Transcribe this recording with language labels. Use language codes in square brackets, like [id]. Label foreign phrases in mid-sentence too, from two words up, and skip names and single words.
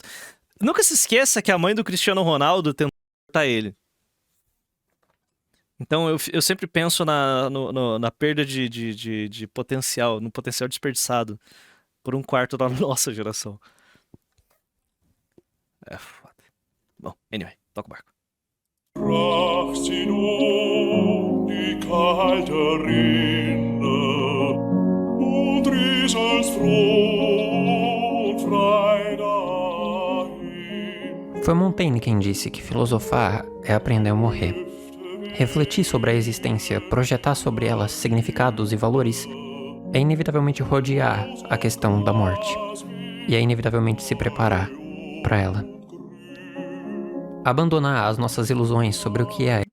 [pt] Nunca se esqueça que a mãe do Cristiano Ronaldo tentou matar ele. Então eu sempre penso na perda de potencial, no potencial desperdiçado por um quarto da nossa geração. É foda. Bom, anyway, toca o barco. [de] Brach sie nun die kalte Rinde und Riesels froh und frei dahin. [pt] Foi Montaigne quem disse que filosofar é aprender a morrer. Refletir sobre a existência, projetar sobre ela significados e valores, é inevitavelmente rodear a questão da morte. E é inevitavelmente se preparar para ela. Abandonar as nossas ilusões sobre o que é.